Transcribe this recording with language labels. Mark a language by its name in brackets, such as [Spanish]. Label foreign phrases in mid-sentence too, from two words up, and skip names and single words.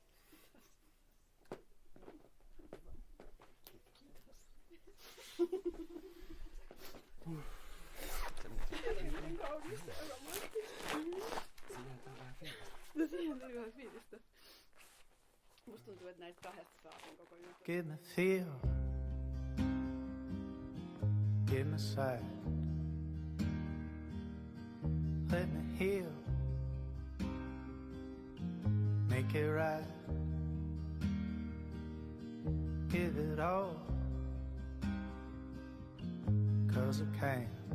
[Finnish] No siihen tuli vähän fiilistä. Musta tuntuu, että näistä kahdesta saa sen koko jutun. [English] Give me feel, give me sight, let me heal, make it right, give it all, 'cause I can.